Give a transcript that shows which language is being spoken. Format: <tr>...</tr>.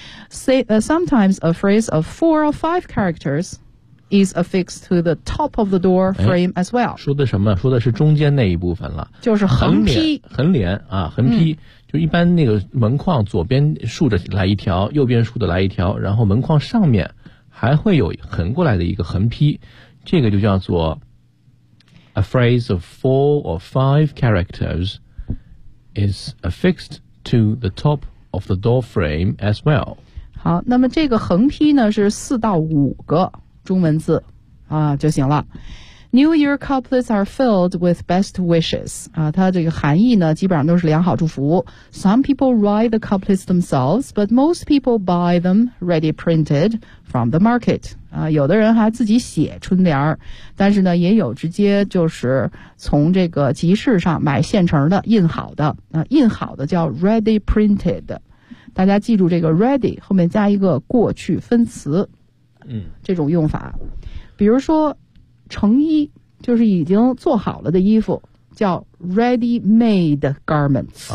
<en>Sometimes a phrase of 4 or 5 characters is affixed to the top of the door frame as well。</en> <zh>说的什么？说的是中间那一部分了，就是横批，横联啊，横批，就一般那个门框左边竖着来一条，右边竖着来一条，然后门框上面还会有横过来的一个横批，这个就叫做</zh> <en>A phrase of 4 or 5 characters is affixed to the top of the door frame as well.</en> <zh>好，那么这个横批呢是4到5个中文字啊就行了。</zh> <en>New Year couplets are filled with best wishes.</en> <zh>啊，它这个含义呢，基本上都是良好祝福。</zh> <en>Some people write the couplets themselves, but most people buy them ready printed from the market.</en> <zh>啊，有的人还自己写春联儿，但是呢，也有直接就是从这个集市上买现成的印好的。啊，印好的叫 ready printed。大家记住这个 ready 后面加一个过去分词，嗯，这种用法。比如说成衣就是已经做好了的衣服叫 ready made garments。</zh>